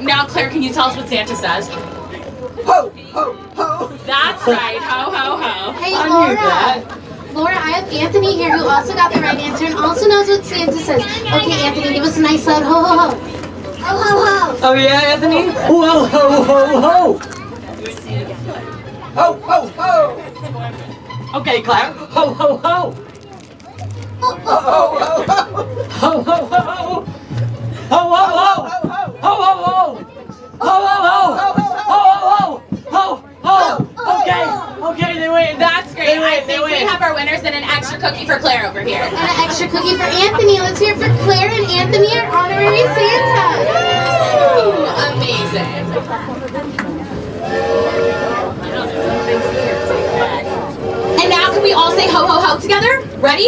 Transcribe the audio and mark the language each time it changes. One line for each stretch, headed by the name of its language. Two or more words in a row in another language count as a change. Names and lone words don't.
English: Now, Claire, can you tell us what Santa says? Ho, ho, ho. That's right, ho, ho, ho. Hey, I knew Laura. that. Laura, I have Anthony here who also got the right answer and also knows what Santa says. Okay, Anthony, give us a nice loud ho ho ho. Ho ho ho. Oh yeah, Anthony? Well, ho, ho, ho. Ho, ho, ho. Okay, Claire. Ho, ho, ho. Ho, ho, ho, ho. Ho, ho, ho. Ho, ho, ho. Ho, ho, ho. Ho, ho, ho. Ho, ho, ho. Ho, ho. Okay, they win. That's great. I think we win. have our winners and an extra cookie for Claire over here. And an extra cookie for Anthony. Let's hear it for Claire and Anthony, our honorary Santa. Ooh, amazing. And now can we all say ho ho ho together? Ready?